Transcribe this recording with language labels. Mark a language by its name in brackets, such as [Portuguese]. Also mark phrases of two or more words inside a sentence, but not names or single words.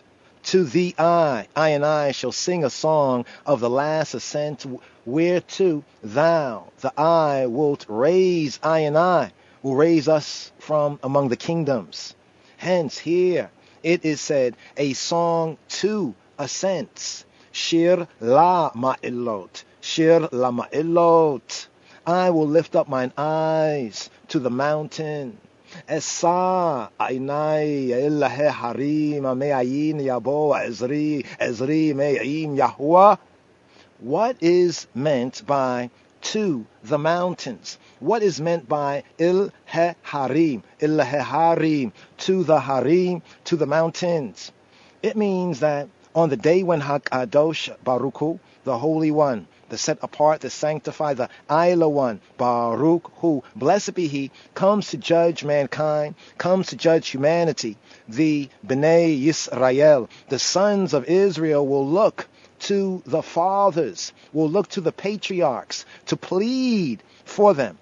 [English] To Thee, I and I shall sing a song of the last ascent, whereto Thou, the I, wilt raise I and I, will raise us from among the kingdoms. Hence, here it is said, a song to ascents. [Hebrew] שיר למעלות, שיר למעלות. [English] I will lift up mine eyes to the mountain. [Hebrew] אשא עיני אל ההרים מאין יבוא עזרי מעם יהוה. [English] What is meant by to the mountains? What is meant by [Hebrew] אל ההרים, [English] to the harim, to the mountains? It means that on the day when [Hebrew] הקדוש ברוך הוא, [English] the Holy One, the set apart, the sanctified, the Ayla One, [Hebrew] ברוך הוא, [English] blessed be He, comes to judge mankind, comes to judge humanity, the [Hebrew] בני ישראל, [English] the sons of Israel will look to the fathers, will look to the patriarchs to plead for them.